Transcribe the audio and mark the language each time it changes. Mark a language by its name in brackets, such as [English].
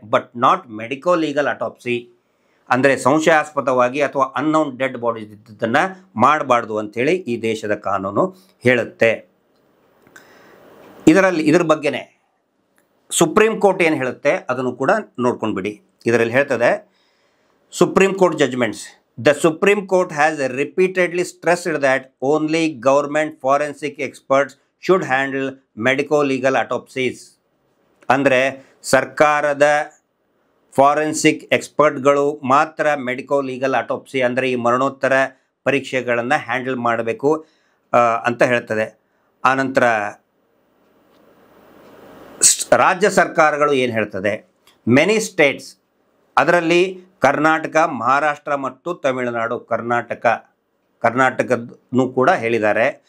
[English] but not medico legal autopsy, [Kannada] ಅಂದರೆ ಸಂಶಯಾಸ್ಪದವಾಗಿ ಅಥವಾ unknown dead bodies ಇದ್ದದ್ದನ್ನು ಮಾಡಬಾರ್ದು ಅಂಥೇಳಿ ಈ ದೇಶದ ಕಾನೂನು ಹೇಳುತ್ತೆ. ಇದ್ರ ಬಗ್ಗೆನೇ ಸುಪ್ರೀಂ ಕೋರ್ಟ್ ಏನು ಹೇಳುತ್ತೆ ಅದನ್ನು ಕೂಡ ನೋಡ್ಕೊಂಡು ಬಿಡಿ. ಇದರಲ್ಲಿ ಹೇಳ್ತದೆ, supreme court judgements, [English] The Supreme Court has repeatedly stressed that only government forensic experts should handle medico-legal autopsies. [Kannada] ಅಂದರೆ ಸರ್ಕಾರದ ಫಾರೆನ್ಸಿಕ್ ಎಕ್ಸ್ಪರ್ಟ್ಗಳು ಮಾತ್ರ ಮೆಡಿಕೋ-ಲೀಗಲ್ ಆಟೋಪ್ಸಿ ಅಂದರೆ ಈ ಮರಣೋತ್ತರ ಪರೀಕ್ಷೆಗಳನ್ನು ಹ್ಯಾಂಡಲ್ ಮಾಡಬೇಕು ಅಂತ ಹೇಳ್ತದೆ. ಆನಂತರ ರಾಜ್ಯ ಸರ್ಕಾರಗಳು ಏನು ಹೇಳ್ತದೆ, [English] many states, [Kannada] ಅದರಲ್ಲಿ ಕರ್ನಾಟಕ, ಮಹಾರಾಷ್ಟ್ರ ಮತ್ತು ತಮಿಳುನಾಡು, ಕರ್ನಾಟಕದೂ ಕೂಡ ಹೇಳಿದ್ದಾರೆ.